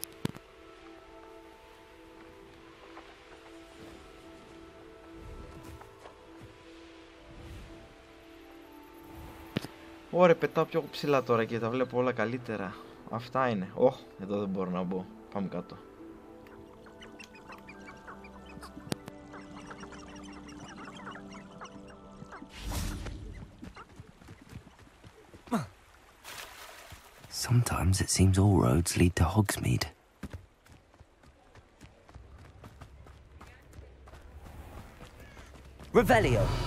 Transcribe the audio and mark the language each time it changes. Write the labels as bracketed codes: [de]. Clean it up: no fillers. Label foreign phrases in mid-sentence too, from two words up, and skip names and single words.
[el] Ωραία, πετάω πιο ψηλά τώρα και τα βλέπω όλα καλύτερα. Αυτά είναι. Ωχ, εδώ δεν μπορώ να μπω. Πάμε κάτω. [en] Sometimes it seems all roads lead to Hogsmeade. Revelio.